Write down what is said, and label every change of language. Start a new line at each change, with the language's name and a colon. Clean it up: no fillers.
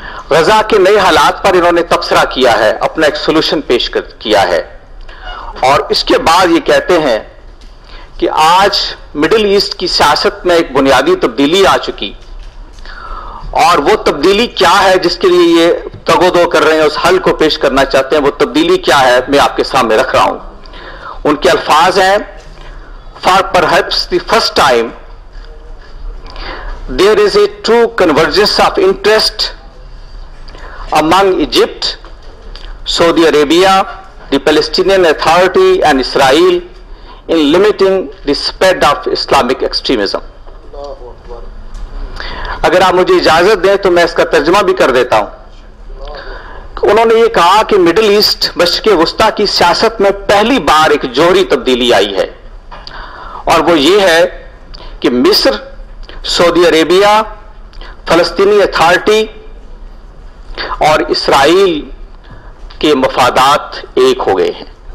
Urdu: غزہ کے نئے حالات پر انہوں نے تبصرہ کیا ہے، اپنا ایک سولوشن پیش کیا ہے، اور اس کے بعد یہ کہتے ہیں کہ آج مڈل ایسٹ کی سیاست میں ایک بنیادی تبدیلی آ چکی، اور وہ تبدیلی کیا ہے جس کے لیے یہ تگ و دو کر رہے ہیں، اس حل کو پیش کرنا چاہتے ہیں. وہ تبدیلی کیا ہے میں آپ کے سامنے رکھ رہا ہوں. ان کے الفاظ ہیں:
English: For perhaps the first time there is a true convergence of interest among Egypt, Saudi Arabia, the Palestinian Authority and Israel in limiting the spread of Islamic extremism.
Urdu: اگر آپ مجھے اجازت دیں تو میں اس کا ترجمہ بھی کر دیتا ہوں. انہوں نے یہ کہا کہ مڈل ایسٹ مشرق وسطیٰ کی سیاست میں پہلی بار ایک جوہری تبدیلی آئی ہے، اور وہ یہ ہے کہ مصر، سعودی عربیہ، فلسطینی اتھارٹی اور اسرائیل کے مفادات ایک ہو گئے ہیں.